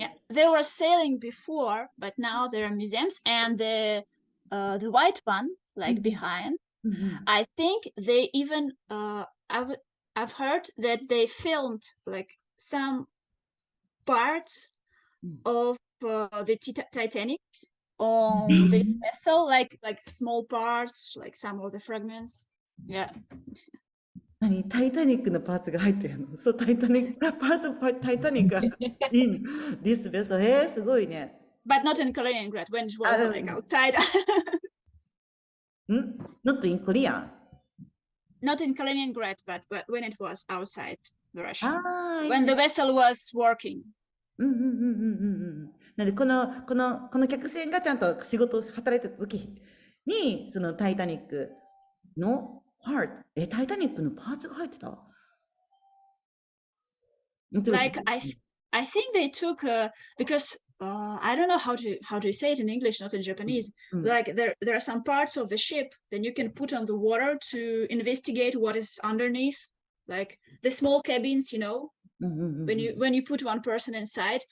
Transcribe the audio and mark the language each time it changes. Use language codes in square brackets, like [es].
[en] Yeah, they were sailing before, but now there are museums, and the white one, like behind, I think they even I've heard that they filmed like some parts of the Titanic on this vessel, like small parts, like some of the fragments. Yeah. [ja] 何タイタニックのパーツが入ってるのそう、タイタニック、タイタニックが [en] in this vessel。 [ja] すごいね。 [en] But not in Kaliningrad when it was like outside. Not in Korea? Not in Kaliningrad, but when it was outside the Russia. [ja] ああ、 [en] When the vessel was working. [ja] なんでこの客船がちゃんと仕事を働いてた時にそのタイタニックのパーツ、タイタニックのパーツが入ってた [en] Like I think they took because I don't know how to say it in English, not in Japanese. Like there are some parts of the ship that you can put on the water to investigate what is underneath, like the small cabins, you know, when you put one person inside.